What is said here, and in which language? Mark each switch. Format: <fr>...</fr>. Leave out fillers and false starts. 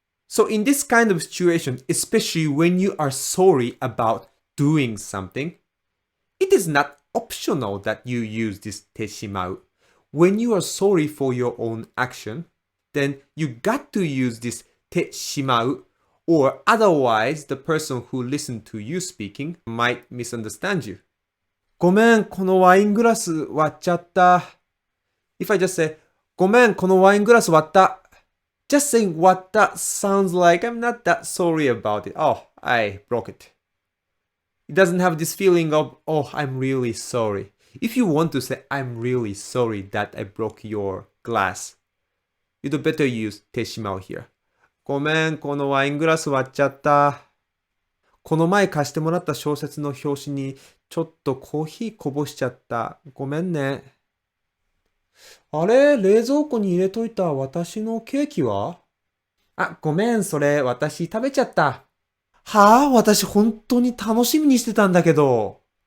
<en>So in this kind of situation, especially when you are sorry about doing something, it is not optional that you use this てしまう. When you are sorry for your own action, then you got to use this てしまう, or otherwise the person who listened to you speaking might misunderstand you.</en> <ja>ごめん、このワイングラス割っちゃった。</ja> <en>If I just say,</en> <ja>ごめん、このワイングラス割った。</ja> <en>Just saying 割った sounds like I'm not that sorry about it. Oh, I broke it. It doesn't have this feeling of, oh, I'm really sorry. If you want to say, I'm really sorry that I broke your glass, you'd better use てしまう here.</en> <ja>ごめん、このワイングラス割っちゃった。この前貸してもらった小説の表紙にちょっとコーヒーこぼしちゃった。ごめんね。あれ、冷蔵庫に入れといた私のケーキは？あ、ごめん、それ私食べちゃった。はあ、私本当に楽しみにしてたんだけど。</ja>